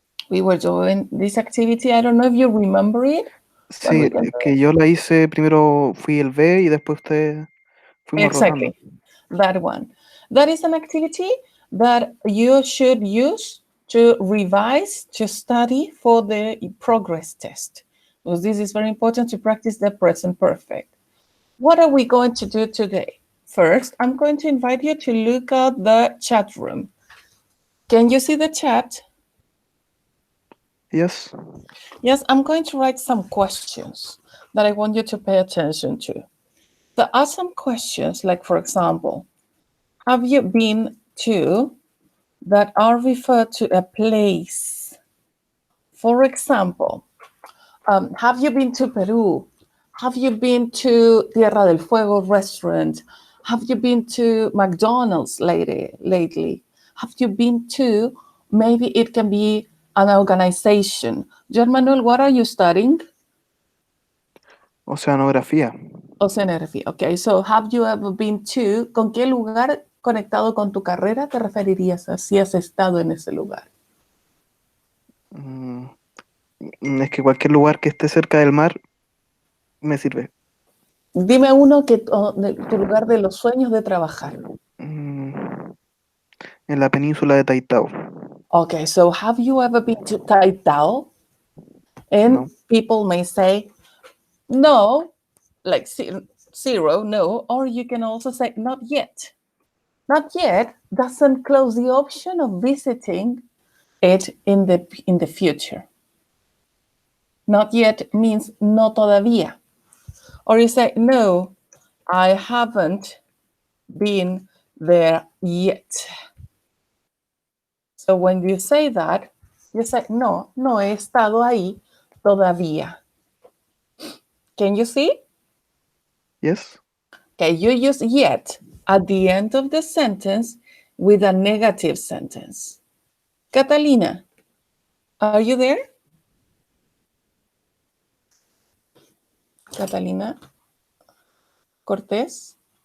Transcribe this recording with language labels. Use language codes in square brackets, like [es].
[en] We were doing this activity. I don't know if you remember it. [es] Sí, que yo la hice, primero fui el B y después ustedes fuimos rotando. [en] Exactly, that one. That is an activity that you should use to revise, to study for the progress test. Because this is very important to practice the present perfect. What are we going to do today? First, I'm going to invite you to look at the chat room. Can you see the chat? Yes. Yes, I'm going to write some questions that I want you to pay attention to. There are some questions, like, for example, have you been to, that are referred to a place? For example, have you been to Peru? Have you been to Tierra del Fuego restaurant? Have you been to McDonald's lately? Have you been to, maybe it can be an organization. Joan Manuel, what are you studying? [es] Oceanografía. [en] Oceanography. Okay, so have you ever been to, [es] ¿con qué lugar conectado con tu carrera te referirías a si has estado en ese lugar? Es que cualquier lugar que esté cerca del mar me sirve. Dime uno que de tu lugar de los sueños de trabajar. En la península de Taitao. [en] Okay, so have you ever been to Taitao? And No. people may say, no, like zero, no, or you can also say, not yet. Not yet doesn't close the option of visiting it in the future. Not yet means [es] no todavía. [en] Or you say, no, I haven't been there yet. So when you say that, you say, [es] no, no he estado ahí todavía. [en] Can you see? Yes. Okay, you use yet at the end of the sentence with a negative sentence. Catalina, are you there? Catalina Cortés?